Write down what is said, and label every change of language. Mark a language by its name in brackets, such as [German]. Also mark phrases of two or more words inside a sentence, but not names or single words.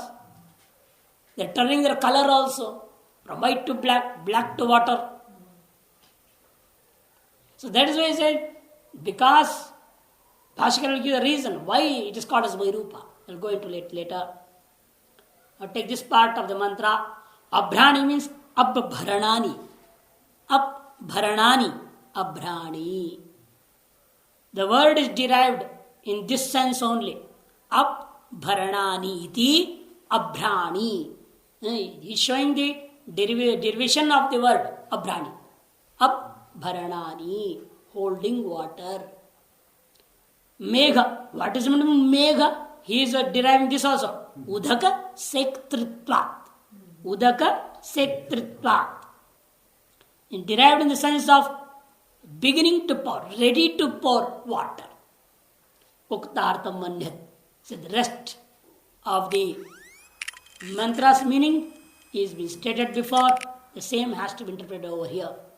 [English] They are turning their color also, from white to black, black to water. So that is why I said, because Bhashkara will give the reason why it is called as Vairupa. I will go into it later. Now take this part of the mantra. Abhrani means Abharanani. Abharanani. Abhrani. The word is derived in this sense only. [Sanskrit] अभरणानि इति अभ्राणि. [English] He is showing the derivation of the word Abhrani. Abharanani. Holding water. Megha. What is the meaning of Megha? He is deriving this also. [Sanskrit] उदक सेक्तृत्वात्। उदक सेक्तृत्वात्. [English] Derived in the sense of beginning to pour, ready to pour water. [Sanskrit] उक्तार्थम् अन्यत्. [English] So the rest of the mantra's meaning is been stated before. The same has to be interpreted over here.